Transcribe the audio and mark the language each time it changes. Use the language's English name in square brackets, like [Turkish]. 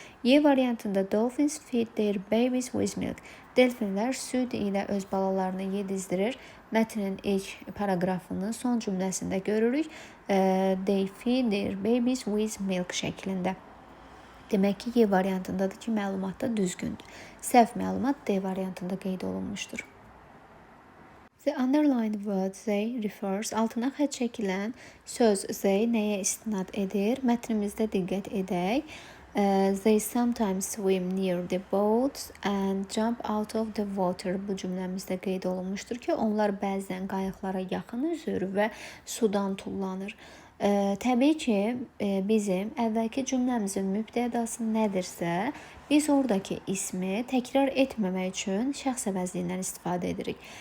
[English] Y variantında dolphins feed their babies with milk. [Azerbaijani] Delfinlər süd ilə öz balalarını yedizdirir. Mətnin ilk paragrafının son cümləsində görürük. [English] They feed their babies with milk şəklində. [Azerbaijani] Demək ki, Y variantındadır ki, məlumat da düzgündür. Səhv məlumat D variantında qeyd olunmuşdur. [English] The underlined word they refers, [Azerbaijani] altına xətt çəkilən söz they nəyə istinad edir? Mətnimizdə diqqət edək. [English] They sometimes swim near the boats and jump out of the water. [Azerbaijani] Bu cümləmizdə qeyd olunmuşdur ki, onlar bəzən qayıqlara yaxın üzür və sudan tullanır. Təbii ki, bizim əvvəlki cümləmizin mübtədası nədirsə, biz oradakı ismi təkrar etməmək üçün şəxs əvəzliyindən istifadə edirik.